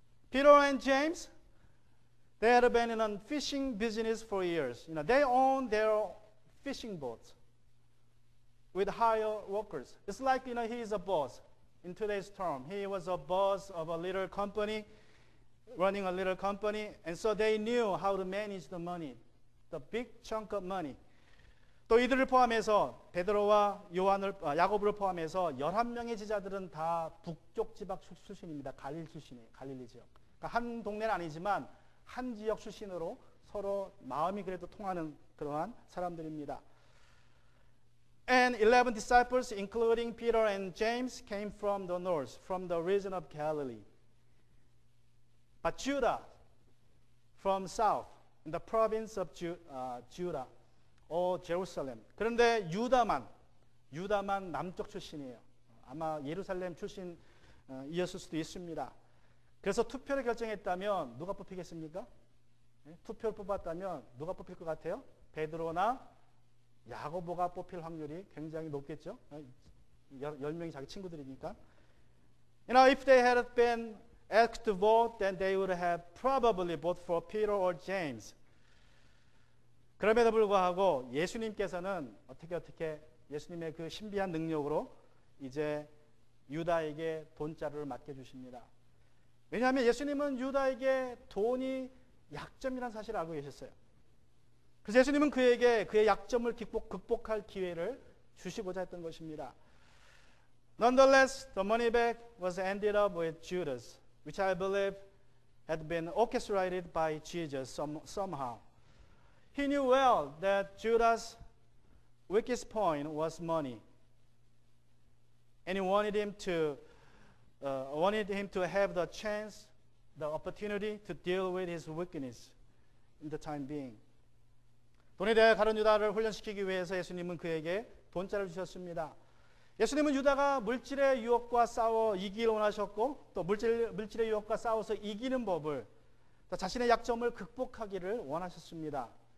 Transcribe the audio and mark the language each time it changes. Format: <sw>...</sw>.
<en>Peter and James, they had been in a fishing business for years. They owned their fishing boats with hired workers. It's like, he is a boss. In today's term, he was a boss of a little company, running a little company, and so they knew how to manage the money, the big chunk of money.</en> <ko>또 이들을 포함해서 베드로와 야고보를 포함해서 11명의 제자들은 다 북쪽 지방 출신입니다. 갈릴 출신이에요. 갈릴리 지역. 그러니까 한 동네는 아니지만 한 지역 출신으로 서로 마음이 그래도 통하는 그러한 사람들입니다.</ko> <en>And 11 disciples, including Peter and James, came from the north, from the region of Galilee. But Judah, from south, in the province of Judah, or Jerusalem.</en> <ko>그런데 유다만 남쪽 출신이에요. 아마 예루살렘 출신이었을 수도 있습니다. 그래서 투표를 결정했다면 누가 뽑히겠습니까? 투표를 뽑았다면 누가 뽑힐 것 같아요? 베드로나 야고보가 뽑힐 확률이 굉장히 높겠죠. 10명이 자기 친구들이니까.</ko> <en>If they had been asked to vote, then they would have probably voted for Peter or James.</en> <ko>그럼에도 불구하고 예수님께서는 어떻게 예수님의 그 신비한 능력으로 이제 유다에게 돈자루를 맡겨주십니다. 왜냐하면 예수님은 유다에게 돈이 약점이라는 사실을 알고 계셨어요. 그래서 예수님은 그에게 그의 약점을 극복할 기회를 주시고자 했던 것입니다.</ko> <en>Nonetheless, the money bag was ended up with Judas, which I believe had been orchestrated by Jesus somehow. He knew well that Judas' weakest point was money, and he wanted him to have the chance, the opportunity to deal with his weakness in the time being.</en> <ko>돈에 대해 가룟 유다를 훈련시키기 위해서 예수님은 그에게 돈자를 주셨습니다. 예수님은 유다가 물질의 유혹과 싸워 이기길 원하셨고 또 물질의 유혹과 싸워서 이기는 법을 또 자신의 약점을 극복하기를 원하셨습니다.</ko>